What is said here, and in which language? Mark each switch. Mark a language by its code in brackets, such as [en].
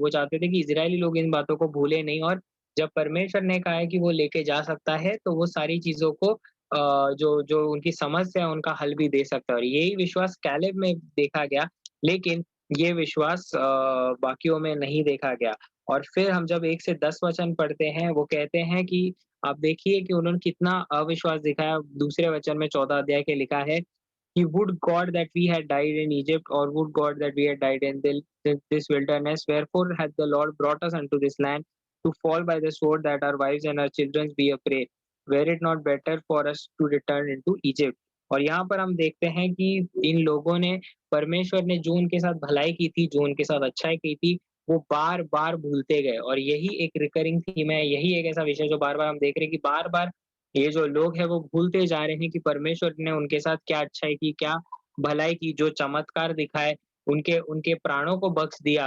[hi] वो चाहते थे कि इज़राइली लोग इन बातों को भूले नहीं, और जब परमेश्वर ने कहा है कि वो लेके जा सकता है, तो वो सारी चीज़ों को जो जो उनकी समस्या है उनका हल भी दे सकता है, और यही विश्वास कैलेब में देखा गया। लेकिन ये विश्वास बाकियों में नहीं देखा गया। और फिर हम जब 1 से 10 वचन पढ़ते हैं, वो कहते हैं कि आप देखिए कि उन्होंने कितना अविश्वास दिखाया। दूसरे वचन में 14 अध्याय के लिखा है कि [en] would God that we had died in Egypt, or would God that we had died in this wilderness, wherefore hath the Lord brought us unto this land to fall by the sword, that our wives and our children be a prey? Were it not better for us to return into Egypt? [hi] और यहाँ पर हम देखते हैं कि इन लोगों ने, परमेश्वर ने जो उनके साथ भलाई की थी, जो उनके साथ अच्छाई की थी, वो बार-बार भूलते गए। और यही एक रिकरिंग थीम है, यही एक ऐसा विषय जो बार-बार हम देख रहे हैं कि बार-बार ये जो लोग हैं वो भूलते जा रहे हैं कि परमेश्वर ने उनके साथ क्या अच्छाई की, क्या भलाई की, जो चमत्कार दिखाए, उनके उनके प्राणों को बख्श दिया।